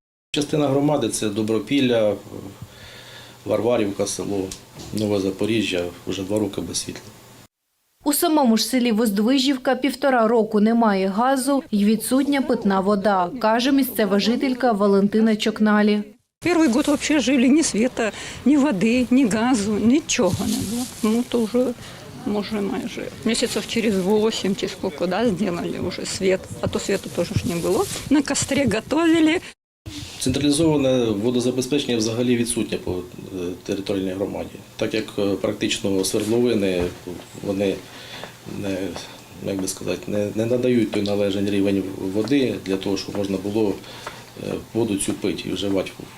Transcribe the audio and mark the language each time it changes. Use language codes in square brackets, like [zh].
[uk] Частина громади – це Добропілля, Варварівка, село Нове Запоріжжя, вже 2 роки без світла. У самому ж селі Воздвижівка 1,5 року немає газу і відсутня питна вода, каже місцева жителька Валентина Чокналі. [ru] Первый год вообще жили ни света, ни воды, ни газу, ничего не было. То уже, [uk] може, майже [ru] месяцев через 8, через сколько, сделали уже свет. А то света тоже не было. На костре готовили. [uk] Централізоване водозабезпечення взагалі відсутнє по територіальній громаді. Так як практично свердловини, вони не надають той належний рівень води для того, щоб можна було воду цю пити і вживати.